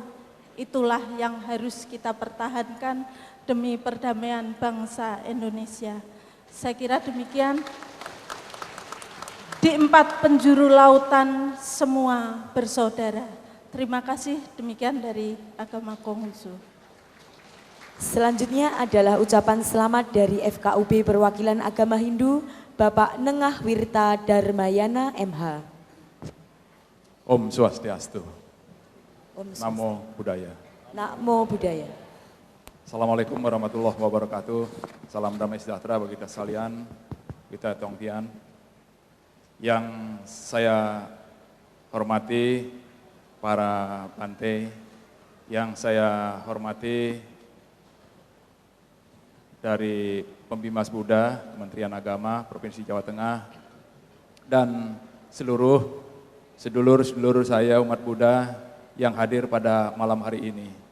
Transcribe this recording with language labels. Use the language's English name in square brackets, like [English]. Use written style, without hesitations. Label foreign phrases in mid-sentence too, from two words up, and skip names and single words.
[Indonesian] Itulah yang harus kita pertahankan demi perdamaian bangsa Indonesia. Saya kira demikian. Di 4 penjuru lautan semua bersaudara. Terima kasih, demikian dari agama Konghucu. Selanjutnya adalah ucapan selamat dari FKUB Perwakilan Agama Hindu, Bapak Nengah Wirta Dharmayana MH. [Sanskrit] Om Swastiastu. Om Swastiastu. [Pali] Namo Buddhaya. Namo Buddhaya. [Arabic] السلام عليكم ورحمة الله وبركاته. [Indonesian] Salam damai sejahtera bagi kita sekalian, kita Tongtian. Yang saya hormati para Bante, yang saya hormati dari Pembimas Buddha, Kementerian Agama, Provinsi Jawa Tengah, dan seluruh sedulur-sedulur saya umat Buddha yang hadir pada malam hari ini.